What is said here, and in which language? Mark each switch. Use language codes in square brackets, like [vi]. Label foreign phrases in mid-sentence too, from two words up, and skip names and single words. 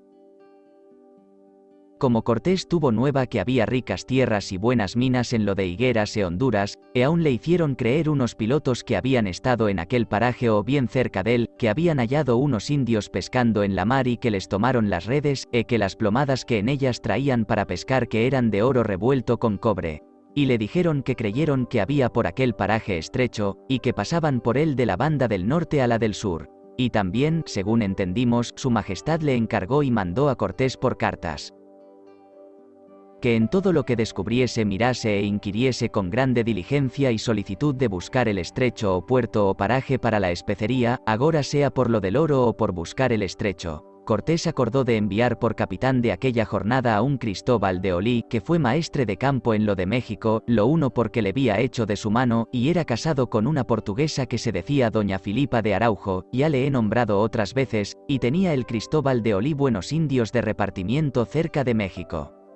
[es] Como Cortés tuvo nueva que había ricas tierras y buenas minas en lo de Higueras e Honduras, aún le hicieron creer unos pilotos que habían estado en aquel paraje o bien cerca de él, que habían hallado unos indios pescando en la mar y que les tomaron las redes, que las plomadas que en ellas traían para pescar que eran de oro revuelto con cobre. Y le dijeron que creyeron que había por aquel paraje estrecho, y que pasaban por él de la banda del norte a la del sur. Y también, según entendimos, su majestad le encargó y mandó a Cortés por cartas que en todo lo que descubriese mirase e inquiriese con grande diligencia y solicitud de buscar el estrecho o puerto o paraje para la especería, agora sea por lo del oro o por buscar el estrecho. Cortés acordó de enviar por capitán de aquella jornada a un Cristóbal de Olí, que fue maestre de campo en lo de México, lo uno porque le había hecho de su mano, y era casado con una portuguesa que se decía doña Filipa de Araujo, ya le he nombrado otras veces, y tenía el Cristóbal de Olí buenos indios de repartimiento cerca de México.